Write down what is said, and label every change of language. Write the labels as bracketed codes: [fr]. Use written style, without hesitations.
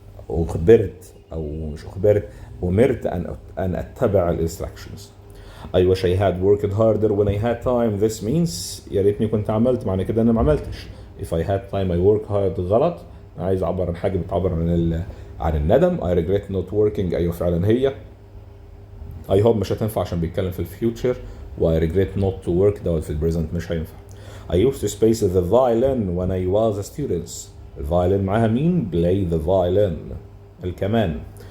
[ar] أخبرت أو مش أخبرت، أمرت أن أتبع الانستراكشنز. [en] I wish I had worked harder when I had time. [ar] This means يا ريتني كنت عملت، معنى كده أنا ما عملتش. [en] If I had time I work hard [ar] غلط، أنا عايز أعبر عن حاجة بتعبر عن الندم. [en] I regret not working، [ar] أيوة فعلا هي. I hope مش هتنفع عشان بيتكلم في الفيوتشر، و [en] I regret not to work [ar] دوت في البريزنت مش هينفع. [en] I used to space the violin when I was a student. [ar] الفايلن معاها مين؟ [en] play the violin، [ar] الكمان.